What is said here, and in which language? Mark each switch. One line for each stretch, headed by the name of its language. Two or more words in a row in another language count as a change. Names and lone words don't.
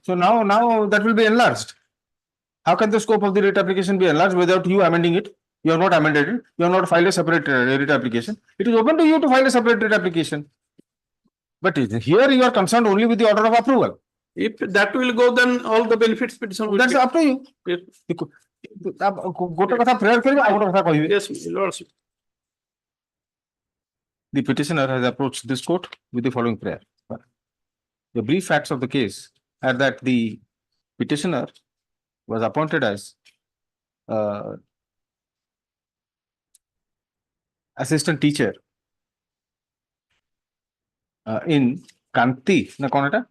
English: So now that will be enlarged. How can the scope of the writ application be enlarged without you amending it? You have not amended it. You have not filed a separate writ application. It is open to you to file a separate writ application. But here you are concerned only with the order of approval. If that will go, then all the benefits petition will That's be. up to you. Yes.
Odia: ଗୋଟେ କଥା prayer କରିବେ ଆଉ ଗୋଟେ କଥା କହିବେ.
English: Yes, lordship. The petitioner has approached this court with the following prayer. The brief facts of the case are that the petitioner was appointed as assistant teacher in Kanti,
Bangla: na kon eta?